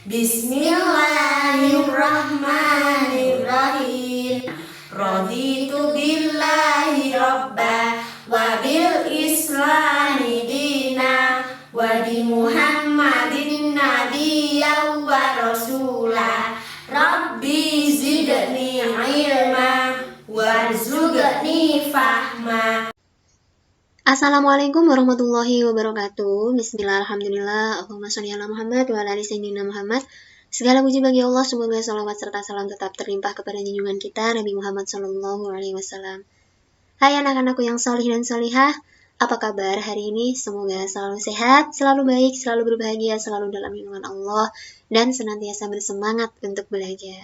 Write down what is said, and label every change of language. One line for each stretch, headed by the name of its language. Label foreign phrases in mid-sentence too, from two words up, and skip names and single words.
Arabic: بسم الله الرحمن الرحيم. رضيت بالله ربا وبالإسلام دينا وبمحمد نبيا ورسولا. رب زدني علما وارزقني فهما. السلام عليكم ورحمة الله وبركاته. بسم الله الحمد لله اللهم صل على محمد وعلى آل سيدنا محمد.
Indonesian: Segala puji bagi Allah, semoga salawat serta salam tetap terlimpah kepada junjungan kita Nabi Muhammad SAW. Hai anak-anakku yang solih dan solihah, apa kabar hari ini? Semoga selalu sehat, selalu baik, selalu berbahagia, selalu dalam lindungan Allah, dan senantiasa bersemangat untuk belajar.